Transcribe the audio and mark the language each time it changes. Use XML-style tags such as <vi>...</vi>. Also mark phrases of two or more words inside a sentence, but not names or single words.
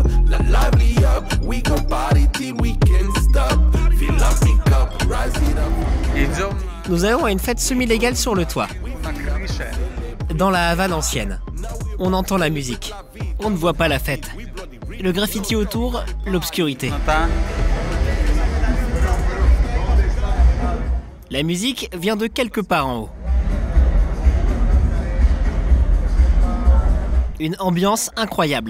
<en>Lively up, we go party till we can't stop. Fill up, pick up, rise it up.</en> <ru>Идем</ru> <fr>Nous allons à une fête semi-légale sur le toit,</fr> <ru>на крыше.</ru> <fr>dans la Havane ancienne. On entend la musique. On ne voit pas la fête. Le graffiti autour, l'obscurité.</fr> <ru>Темнота.</ru> <fr>La musique vient de quelque part en haut. Une ambiance incroyable.</fr>